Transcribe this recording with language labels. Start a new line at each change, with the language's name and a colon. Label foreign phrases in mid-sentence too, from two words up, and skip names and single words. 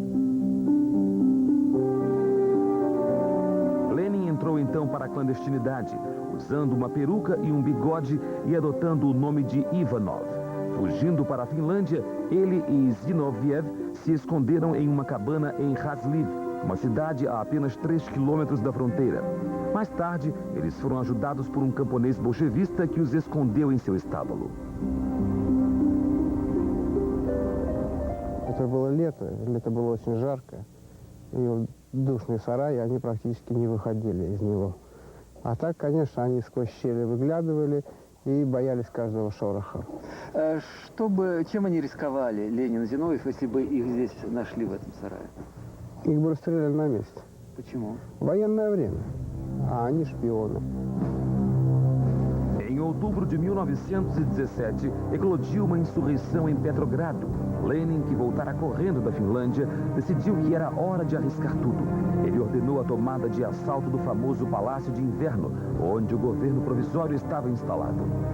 Portuguese: Lenin entrou então para a clandestinidade, usando uma peruca e um bigode e adotando o nome de Ivanov. Fugindo para a Finlândia, ele e Zinoviev se esconderam em uma cabana em Razliv, uma cidade a apenas 3 quilômetros da fronteira. Mais tarde, eles foram ajudados por um camponês bolchevista que os escondeu em seu estábulo.
Russian: Это было лето было очень жарко, и душный сарай, они практически не выходили из него. А так, конечно, они сквозь щели выглядывали и боялись каждого шороха. Чем они рисковали, Ленин и Зиновьев, если бы их здесь нашли в этом сарае? Их бы расстреляли на месте. Почему? Военное время, а они шпионы.
Portuguese: Em outubro de 1917, eclodiu uma insurreição em Petrogrado. Lenin, que voltara correndo da Finlândia, decidiu que era hora de arriscar tudo. Ele ordenou a tomada de assalto do famoso Palácio de Inverno, onde o governo provisório estava instalado.